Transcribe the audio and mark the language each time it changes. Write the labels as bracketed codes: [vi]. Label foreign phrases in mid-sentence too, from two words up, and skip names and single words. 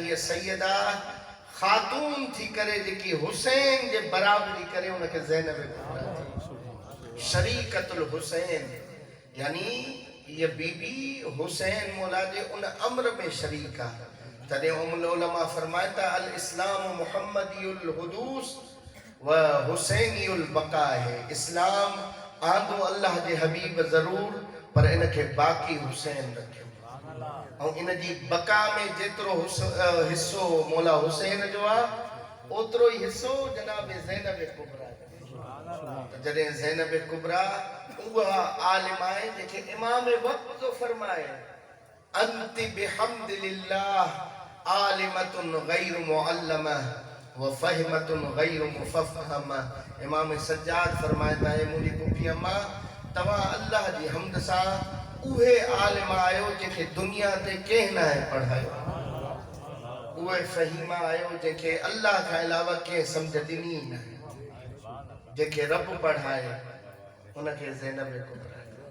[sd] हीअ सैयदा ख़ातून थी करे जेकी हुसैन जे बराबरी करे उनखे ज़ैनब कुबरा चई। शरीकतुल हुसैन यानी ये बीबी हुसैन मौला जे उन अम्र में शरीक आहे। तॾहिं उम्मुल उलमा फरमाए था [ar] الإسلام محمدي الحدوث و حسيني البقاء [sd] है। इस्लाम आंदो अल्लाह जे हबीब ज़रूर पर इनखे बाक़ी हुसैन रखियो ऐं इन जी बका में जेतिरो हिस्सो मौला हुसैन जो आहे ओतिरो ई हिस्सो जनाब ज़ैनब कुबरा। जॾहिं ज़ैनब कुबरा उहा आलिम आहे जंहिंखे इमाम वक्त जो फरमाए [ar] أنتِ بحمد الله عالمة غير معلمة و فهمة غير مفهمة. [sd] इमाम सज्जाद फरमाईंदा है मुंहिंजी पुफी अम्मा तव्हां अल्लाह जी हमद सां उहे आलिम आहियो जंहिंखे दुनिया ते कंहिं न आहे पढ़ायो। उहे फहीमा आहियो जंहिंखे अल्लाह खां अलावा कंहिं सम्झ ॾिनी न आहे। जंहिंखे रब पढ़ाए उनखे ज़ैनब कुबरा।